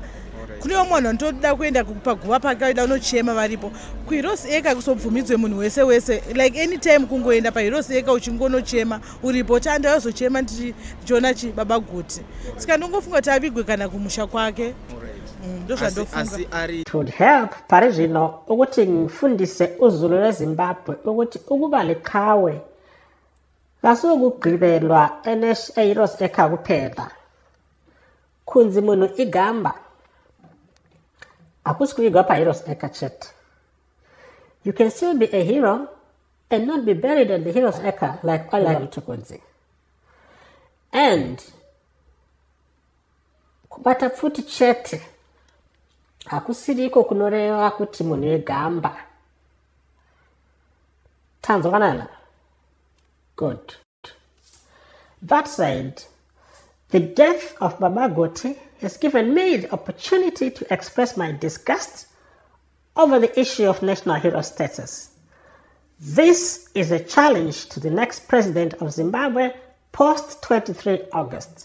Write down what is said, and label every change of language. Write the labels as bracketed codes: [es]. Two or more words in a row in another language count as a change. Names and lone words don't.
[sn] Kune vamwe vanhu vanotoda kuenda paguva pake vaida unochema varipo. Kuheroes eka kusobvumidzwe munhu wese wese, [en] like anytime [sn] kungoenda paheroes eka uchingonochema uripo tanda wazochema ndichiona Baba Guti. Saka ndingofunga kuti avigwe kana kumusha kwake. [en] It would help [sn] pari zvino [nd] ukuthi ngifundise uzulu lweZimbabwe ukuthi ukuba liqhawe kasukugqibelwa eHeroes eka kuphela. [sn] Kunzi munhu igamba akusi kuyigwa paHeroes eka chet. [en] You can still be a hero and not be buried at the Heroes eka like Oliver Mtukudzi. [sn] And kubata futi chete hakusiriko kunoreva kuti munhu egamba. Tanzwanana? [en] Good. That said, the death of Baba Guti has given me the opportunity to express my disgust over the issue of national hero status. This is a challenge to the next president of Zimbabwe post-23 August.